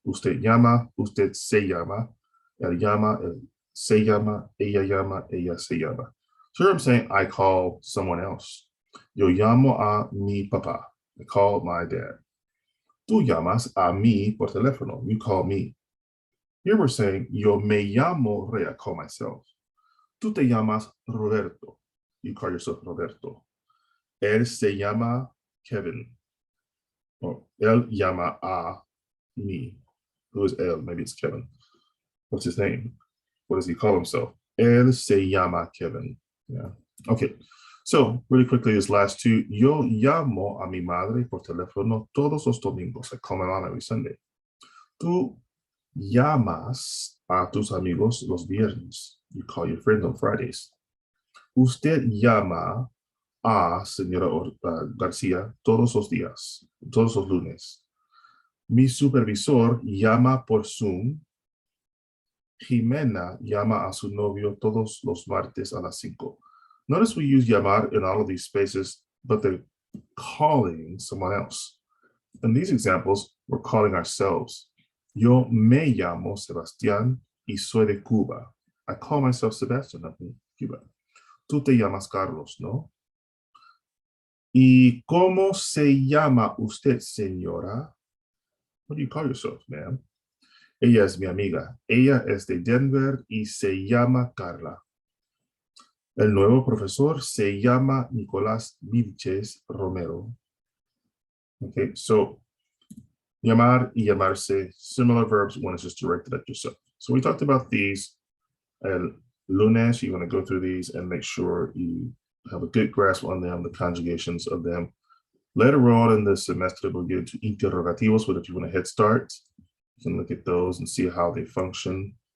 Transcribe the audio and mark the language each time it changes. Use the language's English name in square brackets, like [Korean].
[Spanish] Usted llama, usted se llama. Él llama, él se llama. Ella se llama. [English] So here I'm saying I call someone else. [Spanish] Yo llamo a mi papá. [English] I call my dad. [Spanish] Tú llamas a mí por teléfono. [English] You call me. Here we're saying, [Spanish] yo me llamo Rey, [English] I call myself. [Spanish] Tú te llamas Roberto. [English] You call yourself Roberto. [Spanish] Él se llama Kevin. [English] Or [Spanish] él llama a me. [English] Who is él? Maybe it's Kevin. What's his name? What does he call himself? [Spanish] Él se llama Kevin. [English] Yeah. Okay. So really quickly, this last two. [Spanish] Yo llamo a mi madre por teléfono todos los domingos. [English] I call my mom every Sunday. [Spanish] Tú llamas a tus amigos los viernes. [English] You call your friends on Fridays. [Spanish] Usted llama a señora García todos los días, todos los lunes. Mi supervisor llama por Zoom. Jimena llama a su novio todos los martes a las 5. [English] Notice we use llamar in all of these spaces, but they're calling someone else. In these examples, we're calling ourselves. [Spanish] Yo me llamo Sebastián y soy de Cuba. [English] I call myself Sebastian, I'm from Cuba. [Spanish] Tú te llamas Carlos, ¿no? ¿Y cómo se llama usted, señora? [English] What do you call yourself, ma'am? [Spanish] Ella es mi amiga. Ella es de Denver y se llama Carla. El nuevo profesor se llama Nicolás Vilches Romero. [English] Okay, so llamar y llamarse, similar verbs, one is just directed at yourself. So we talked about these. [Spanish] El lunes, [English] you want to go through these and make sure you have a good grasp on them, the conjugations of them. Later on in the semester, we'll get into interrogativos, but if you want a head start, you can look at those and see how they function.